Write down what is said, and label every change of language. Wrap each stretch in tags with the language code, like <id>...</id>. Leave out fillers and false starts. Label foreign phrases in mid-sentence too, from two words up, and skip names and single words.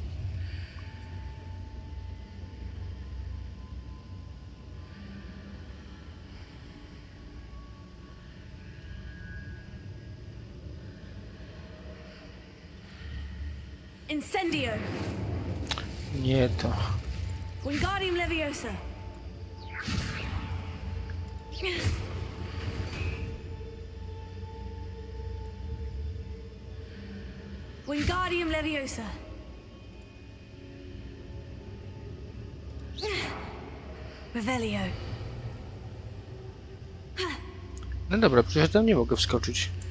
<la>Incendio.</la> <pl>Nie to.</pl> <la>Wingardium Leviosa. Wingardium Leviosa. Revelio.</la> <pl>No dobra, przecież tam nie mogę wskoczyć.</pl>